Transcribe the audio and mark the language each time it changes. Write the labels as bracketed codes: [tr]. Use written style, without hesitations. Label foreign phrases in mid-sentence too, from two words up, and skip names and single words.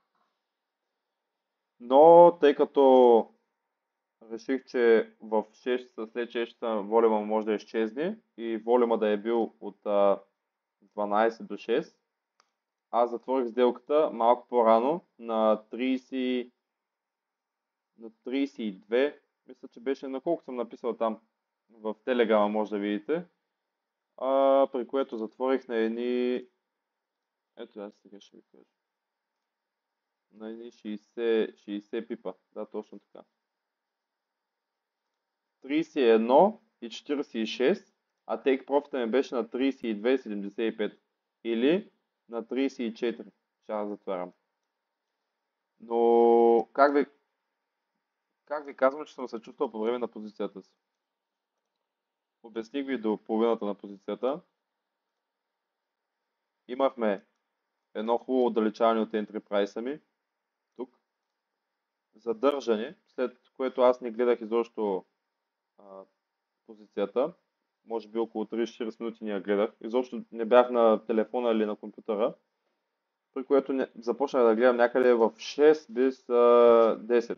[bg] Но тъй като реших, че в 6 часа, след 6 часа волюма може да изчезне и волюма да е бил от 12 до 6, аз затворих сделката малко по-рано на 32, мисля, че беше на колко съм написал там в Телеграма, може да видите. при което затворих на едни, ето аз сега ще ви кажа, на едни 60 пипа, да, точно така. 31 и 46, а [en] take profit [bg] ми беше на 32,75 или на 34. Ще аз затварям. Но как ви казвам, че съм се чувствал по време на позицията си? Обясних ви до половината на позицията. Имахме едно хубаво отдалечаване от [en] entry price [bg] ми. Тук. Задържане, след което аз не гледах изобщо позицията. Може би около 30-40 минути не я гледах. Изобщо не бях на телефона или на компютъра. При което започнах да гледам някъде в 6 без 10.